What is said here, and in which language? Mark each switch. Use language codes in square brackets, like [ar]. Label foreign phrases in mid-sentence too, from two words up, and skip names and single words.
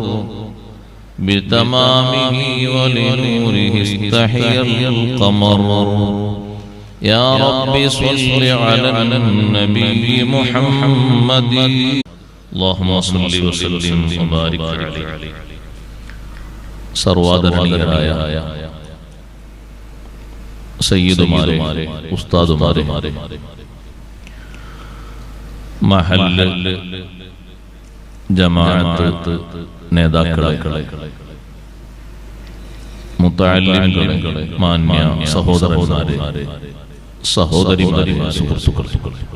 [ar] بتمامه ولنوره استحيا القمر يا رب صل على النبي محمد اللهم صل وسلم وبارك عليه [ml] സർവാദരണീയരായ സയ്യിദുമാരെ ഉസ്താദുമാരെ മഹല്ല് ജമാഅത്ത് നേതാക്കളെ മുതഅല്ലിമുകളെ മാന്യ സഹോദരന്മാരെ സഹോദരിമാരെ സുഹൃത്തുക്കളെ